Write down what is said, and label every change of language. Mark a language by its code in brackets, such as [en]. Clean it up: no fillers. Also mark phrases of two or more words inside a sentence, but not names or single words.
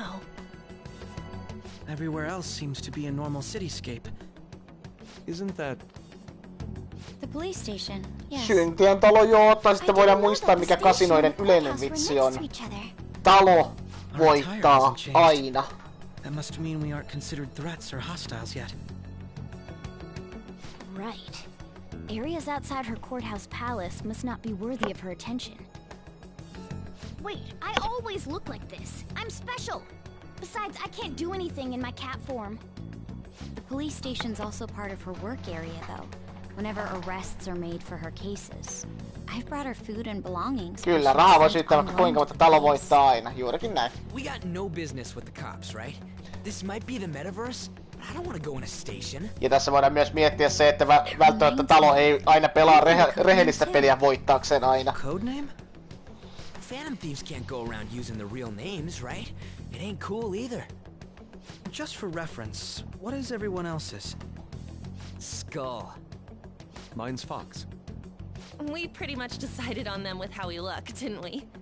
[en] Everywhere else seems to be a normal cityscape. Isn't that... The police station, yes. [fi] Syntien talo joo, tai sitten voidaan muistaa mikä kasinoiden yleinen vitsi on. Talo voittaa aina. [en] That must mean we aren't considered threats or hostiles yet. Right. Areas outside her courthouse palace must not be worthy of her attention. Wait, I always look like this. I'm special. Besides, I can't do anything in my cat form. The police station's also part of her work area, though. Whenever arrests are made for her cases. I've brought her food and belongings. [fi] Kyllä, raha voi syyttää vaikka kuinka, mutta talo voittaa aina. Juurikin näin. [en] We got no business with the cops, right? This might be the metaverse, but I don't want to go in a station. [fi] Ja tässä voidaan myös miettiä se, että välttämättä talo ei aina pelaa rehellistä peliä voittaakseen aina. [en] Codename? Phantom thieves can't go around using the real names, right? It ain't cool either. Just for reference, what is everyone else's? Skull. Mine's Fox. We pretty much decided on them with how we look, didn't we?